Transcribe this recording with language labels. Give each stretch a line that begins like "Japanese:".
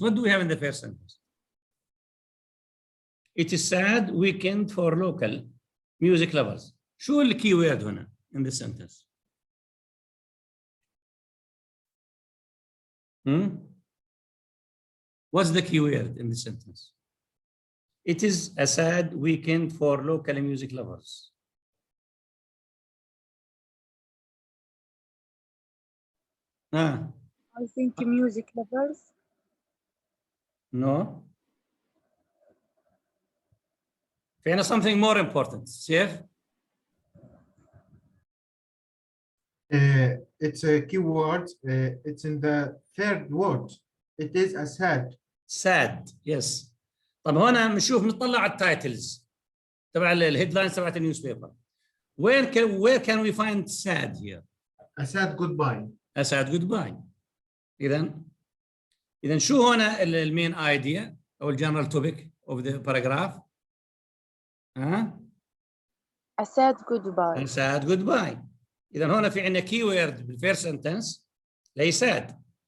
English: What do we have in the first sentence? It is sad weekend for local music lovers.
Arabic: شو الكي وورد هنا
English: in this sentence? What's the key word in this sentence? It is a sad weekend for local music lovers. I think music lovers. No.
Arabic: فينا
English: something more important. Safe? It's a keyword. It's in the third word. It is a sad. Sad, yes.
Arabic: طب هنا بنشوف نطلع على التايتلز تبع الهيدلاينز تبعت النيوز بيبر.
English: Where can we find sad here? A sad goodbye. A sad goodbye.
Arabic: إذا شو هنا المين idea أو الجنرال توبيك of the paragraph?
English: A sad goodbye. A sad goodbye.
Arabic: إذا هنا في عندنا keyword بالفيرست sentence لي sad.